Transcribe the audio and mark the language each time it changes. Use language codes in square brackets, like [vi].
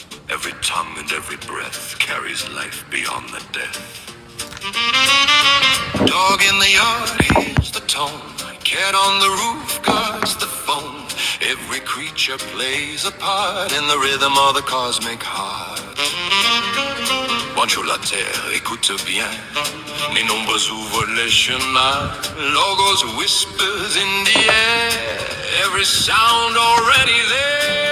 [en] Every tongue and every breath carries life beyond the death. Dog in the yard hears the tone, cat on the roof guards the phone. Every creature plays a part in the rhythm of the cosmic heart. [fr] Bonjour la terre, écoute bien. Les nombres ouvrent les chemins. [en] Logos whispers in the air. Every sound already there.